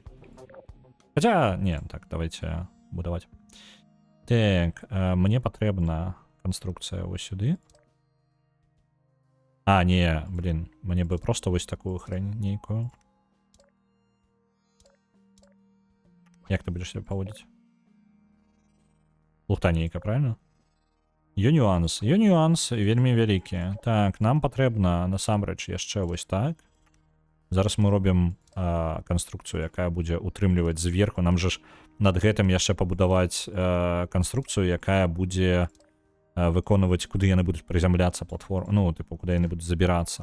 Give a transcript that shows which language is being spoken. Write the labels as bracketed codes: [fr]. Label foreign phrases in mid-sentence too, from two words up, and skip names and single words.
[ru] Хотя, не, так, давайте будовать. [be] Так, мне патрэбна конструкция вось сюды. [ru] А, не, блин, мне бы просто вось такую хрень нейкую. Як ты будешь себя поводить? [be] Лухта нейка, правильно? Нюанс вельмі вялікі. Так, нам патрэбна насамрэч яшчэ вось так. Зараз мы робім канструкцыю, якая будзе утрымліваць зверху. Нам же ж над гэтым яшчэ пабудаваць канструкцыю, якая будзе выконваць, куды яны будуць прызямляцца платформу, ну, тыпу, куды яны будуць забірацца.